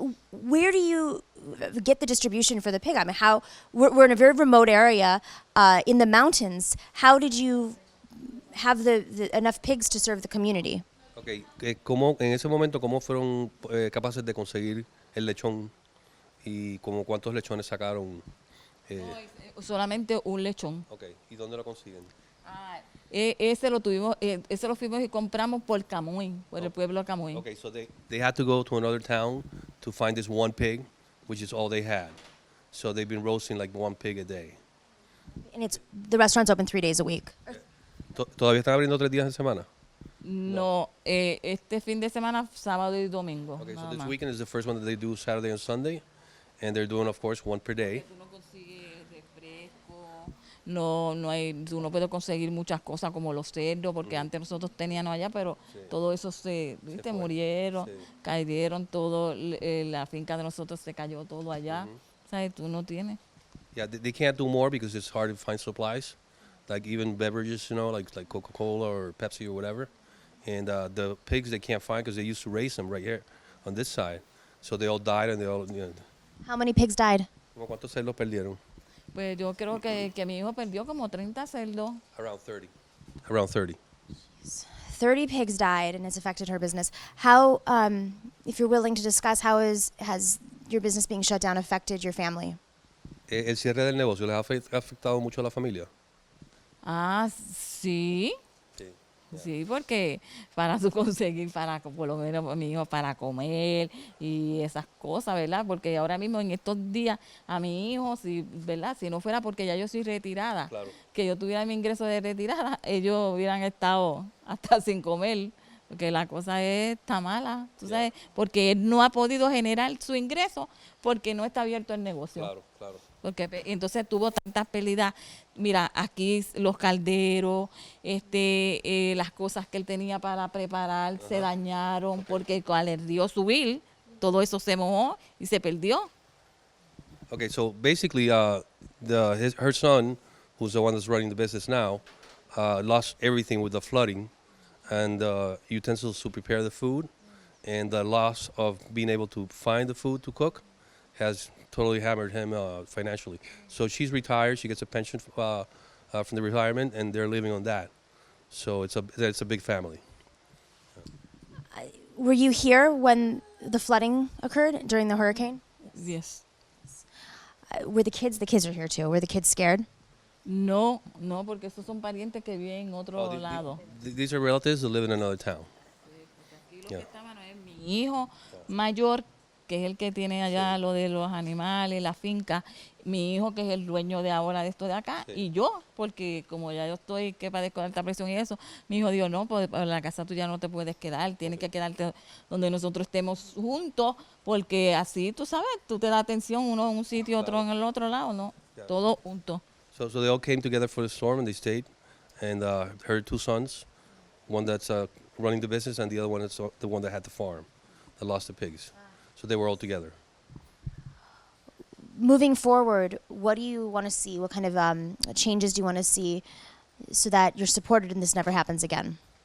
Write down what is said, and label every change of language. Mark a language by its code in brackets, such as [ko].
[en] Where do you get the distribution for the pig? I mean, we're in a very remote area in the mountains. How did you have enough pigs to serve the community? [es] Okay, en ese momento, ¿cómo fueron capaces de conseguir el lechón? ¿Y como cuántos lechones sacaron? Solamente un lechón. Okay, ¿y dónde lo consiguen? Ese lo fuimos y compramos por Camuy, por el pueblo de Camuy. [en] Okay, so they had to go to another town to find this one pig, which is all they had. So they've been roasting like one pig a day. And the restaurant's open 3 days a week. [es] ¿Todavía están abriendo 3 días en semana? No, este fin de semana, sábado y domingo. [en] Okay, so [es] nada [en] this [es] más. [en] weekend is the first one that they do Saturday and Sunday, and they're doing, of course, one per day. [es] Tú no consigues refresco, tú no puedes conseguir muchas cosas como los cerdos, porque antes nosotros teníamos allá, pero todo eso fue. murieron, Sí. cayeron todo, la finca de nosotros se cayó todo allá. ¿Sabes? Tú no tienes. [en] Yeah, they can't do more because it's hard to find supplies, like even beverages, like Coca-Cola or Pepsi or whatever. And the pigs they can't find because they used to raise them right here on this side. So they all died and they all, How many pigs died? [es] ¿Cómo cuántos cerdos perdieron? Pues yo creo que mi hijo perdió como 30 cerdos. [en] Around 30. Around 30. 30 pigs died, and it's affected her business. How, if you're willing to discuss, has your business being shut down affected your family? [es] ¿El cierre del negocio les ha afectado mucho a la familia? Sí. Sí. Sí, porque para tú conseguir, por lo menos mi hijo, para comer y esas cosas, ¿verdad? Porque ahora mismo en estos días a mi hijo, ¿verdad? Si no fuera porque ya yo soy retirada, Claro. que yo tuviera mi ingreso de retirada, ellos hubieran estado hasta sin comer, porque la cosa está mala, tú sabes, porque él no ha podido generar su ingreso porque no está abierto el negocio. Claro, claro. Porque entonces tuvo tantas pérdidas. Mira, aquí los calderos, las cosas que él tenía para preparar se dañaron porque cuando le dio subir, todo eso se mojó y se perdió. [en] Okay, so basically, her son, who's the one that's running the business now, lost everything with the flooding, and utensils to prepare the food, and the loss of being able to find the food to cook has totally hammered him financially. So she's retired. She gets a pension from the retirement, and they're living on that. So it's a big family. Were you here when the flooding occurred during the hurricane? Yes. Were the kids are here too? Were the kids scared? [es] No, no, porque esos son parientes que viven en otro [en] Oh, [es] lado. [en] These are relatives that live in another town. [es] Aquí lo [en] Yeah. [es] que estaban es mi hijo mayor, que es el que tiene allá lo de los animales, la finca, mi hijo que es el dueño de ahora de esto de acá, Sí. y yo, porque como ya yo estoy que padezco de alta presión y eso, mi hijo dijo, no, pues en la casa tuya no te puedes quedar, tienes que quedarte donde nosotros estemos juntos, porque así, tú sabes, tú te das atención uno en un sitio, otro en el otro lado, ¿no? [en] Yeah. [es] Todo junto. [en] So they all came together for the storm, and they stayed. And her two sons, one that's running the business, and the other one is the one that had the farm, that lost the pigs. So they were all together. Moving forward, what do you want to see? What kind of changes do you want to see so that you're supported and this never happens again?